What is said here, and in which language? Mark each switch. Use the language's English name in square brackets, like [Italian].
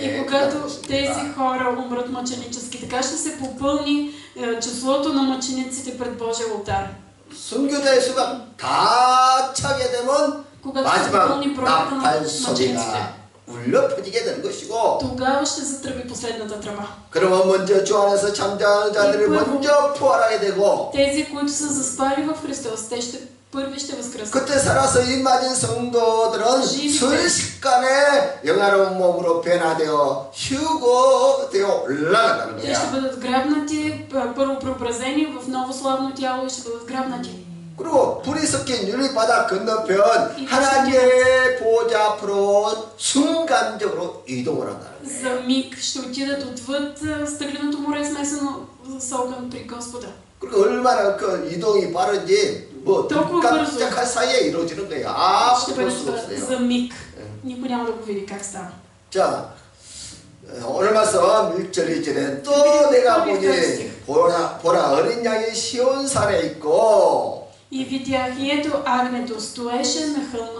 [Bulgarian] И когато тези хора умрат мъченически, така ще се попълни числото на мъчениците пред Божия олтар. [Korean] 순교자의 수가 다 차게 되면 [Bulgarian] Когато се [Korean] 마지막 [Bulgarian] попълни броята на [Korean] 나팔 [Bulgarian] мъчениците, [Korean] 소리가 울려 퍼지게 되는 것이고 [Bulgarian] тогава ще затръби последната тръба. [Korean] 그러면 먼저 주 안에서 잠자는 자들이 먼저 부활하게 되고 [Bulgarian] Тези, които са заспали в Христос, те първи ще възкръснат. [Korean] 그때 살아서 임맞은 성도들은 순식간에 영화로운 몸으로 변화되어 휴거되어 올라간다는 [Bulgarian] Те ще [Korean] 거야. [Bulgarian] бъдат грабнати, първо преобразени в ново славно тяло и ще бъдат грабнати. [Korean] 그리고 불이 섞인 유리바닥 건너편 하나님의 보좌 앞으로 순간적으로 이동을 한다는 거야. [Bulgarian] За миг ще отидат отвъд стъкленото море, смесено с огън при Господа. [Korean] 그리고 얼마나 그 이동이 빠른지 뭐 깜짝할 사이에 이루어지는 거야. [Bulgarian] Ще [Korean] 아무도 [Bulgarian] бъде [Korean] 볼 수 없어요. [Bulgarian] за миг. Никой няма да го види как става. [Korean] 자, 오늘 말씀 1절 2절에 또 내가 보니 보라 어린 양이 시온산에 있고 [Bulgarian] И видях, и ето агнето стоеше на хълма